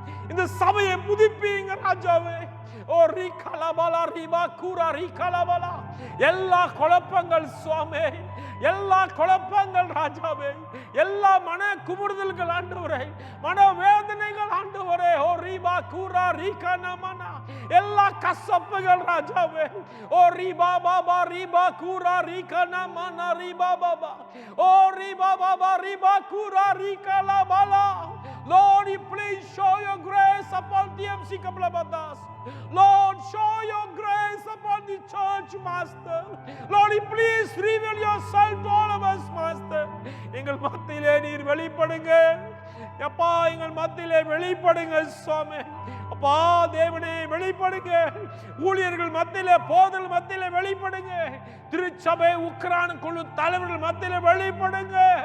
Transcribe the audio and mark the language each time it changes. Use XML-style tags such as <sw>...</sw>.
<ta>இந்த சபையை புதுப்பிங்க ராஜாவே. ஓ ரீகலபலா ரிபா கூரா ரீகலபலா, எல்லா குழப்பங்கள் சுவாமி, எல்லா குழப்பங்கள் ராஜாவே, எல்லா மன குமுறுதல்கள் ஆண்டவரே, மனவேதனைகள் ஆண்டவரே, ஓ ரீபா கூரா ரீகனமனா, எல்லா கசப்புகள் ராஜாவே, ஓ ரீபா பாபா ரீபா கூரா ரீகனமனா ரீபா பாபா, ஓ ரீபா Baba ரீபா கூரா ரீகலபலா.</ta> <en>Lord, please show your grace upon TMC Kamalabadas. Lord, show your grace upon the church, Master. Lord, please reveal yourself to all of us, Master.</en> <ta>எங்கள் மத்தியிலே நீர் வெளிப்படுங்க அப்பா, எங்கள் மத்தியிலே வெளிப்படுங்க சுவாமி. அப்பா தேவனே வெளிப்படுங்க, ஊழியர்கள் மத்தியிலே, போதல் மத்தியிலே வெளிப்படுங்க, திருச்சபை உக்ரான் குழு தலைவர்கள் மத்தியிலே வெளிப்படுங்க.</ta>